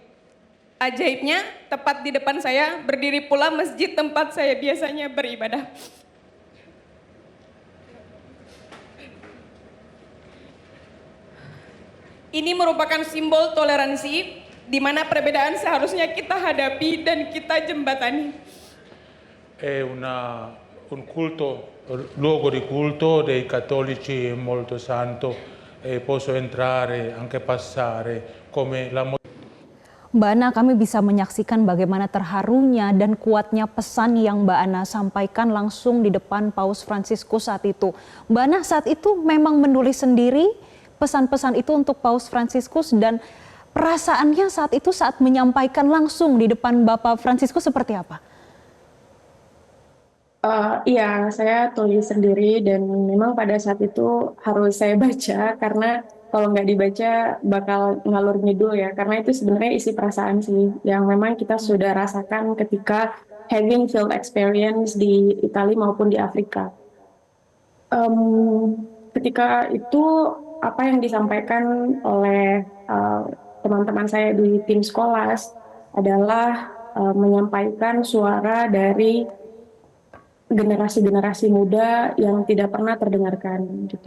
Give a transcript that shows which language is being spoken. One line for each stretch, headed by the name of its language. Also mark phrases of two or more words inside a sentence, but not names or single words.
Indonesian: Ajaibnya, tepat di depan saya berdiri pula masjid tempat saya biasanya beribadah. Ini merupakan simbol toleransi, di mana perbedaan seharusnya kita hadapi dan kita jembatani.
Italian: È un luogo di culto dei cattolici molto santo, e posso entrare, anche passare, come la
Indonesian: Mbak Ana, kami bisa menyaksikan bagaimana terharunya dan kuatnya pesan yang Mbak Ana sampaikan langsung di depan Paus Fransiskus saat itu. Mbak Ana saat itu memang menulis sendiri pesan-pesan itu untuk Paus Fransiskus, dan perasaannya saat itu saat menyampaikan langsung di depan Bapak Fransiskus seperti apa? Iya, saya tulis sendiri dan memang pada saat itu harus saya baca karena kalau nggak dibaca bakal ngalur ngidul ya. Karena itu sebenarnya isi perasaan sih yang memang kita sudah rasakan ketika
English: having field experience
Indonesian: di Italia maupun di Afrika. Ketika itu apa yang disampaikan oleh teman-teman saya di tim Skolas adalah menyampaikan suara dari generasi-generasi muda yang tidak pernah terdengarkan gitu.